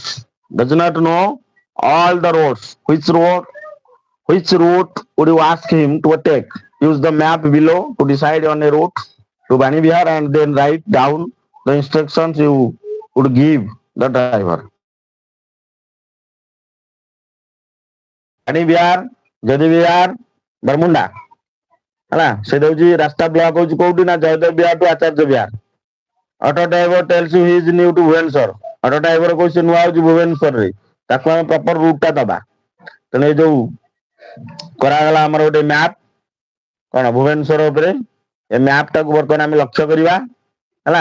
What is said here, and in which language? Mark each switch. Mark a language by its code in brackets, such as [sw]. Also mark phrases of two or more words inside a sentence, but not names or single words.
[en] Does not know all the roads. Which route would you ask him to take? Use the map below to decide on a route to Bani Vihar and then write down the instructions you would give the driver. Bani Vihar, Jadhav Vihar, Barmunda. [or] ହେଲା ସେ ଦଉଛି ରାସ୍ତା ବ୍ଲକ ହଉଛି କୋଉଠି ନା ଜୟଦେବ ବିହାର ଟୁ ଆଚାର୍ଯ୍ୟ ବିହାର. [en] auto driver tells you he is new to Bhubaneswar. [or] ଅଟୋ ଡ୍ରାଇଭର କହୁଛି ସେ ନୂଆ ହଉଛି ଭୁବନେଶ୍ୱରରେ, ତାକୁ ଆମେ [en] proper route [or] ଟା ଦବା. ତେଣୁ ଏ ଯୋଉ କରାଗଲା ଆମର ଗୋଟେ ମ୍ୟାପ କଣ ଭୁବନେଶ୍ୱର ଉପରେ, ଏ ମ୍ୟାପ ଟାକୁ ବର୍ତ୍ତମାନ ଆମେ ଲକ୍ଷ୍ୟ କରିବା ହେଲା.